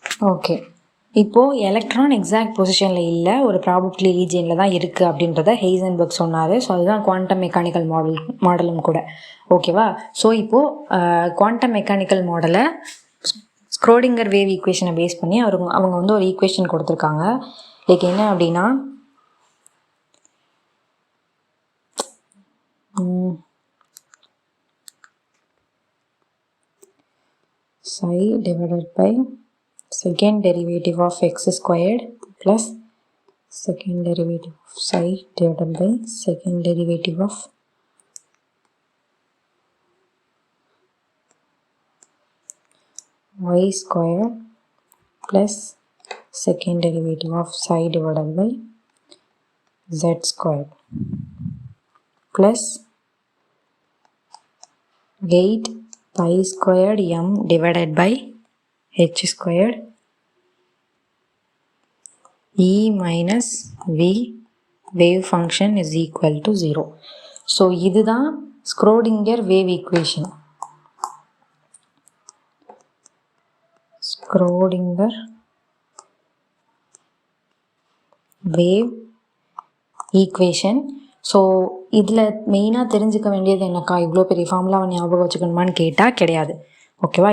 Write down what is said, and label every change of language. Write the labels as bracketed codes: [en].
[ta] Okay, இப்போது electron exact பொசிஷனில் இல்லை, ஒரு ப்ராபபிலிட்டி ரீஜியனில் தான் இருக்குது அப்படின்றத ஹெய்சன்பர்க் சொன்னார். ஸோ அதுதான் குவாண்டம் மெக்கானிக்கல் மாடலும் கூட. ஓகேவா? ஸோ இப்போது குவாண்டம் மெக்கானிக்கல் மாடலை ஸ்க்ரோடிங்கர் வேவ் ஈக்குவேஷனை பேஸ் பண்ணி அவங்க வந்து ஒரு ஈக்குவேஷன் கொடுத்துருக்காங்க. லைக் என்ன அப்படின்னா [en] psi divided by second derivative of x squared plus second derivative of psi divided by second derivative of y squared plus second derivative of psi divided by z squared plus 8 pi squared m divided by h squared e minus v wave function is equal to 0. [ta] So இதுதான் Schrödinger wave equation. Schrödinger wave equation. So இதில் மெயினாக தெரிஞ்சுக்க வேண்டியது என்னக்கா, இவ்வளோ பெரிய ஃபார்முலாவை ஞாபகம் வச்சுக்கணுமான்னு கேட்டால் கிடையாது. ஓகேவா?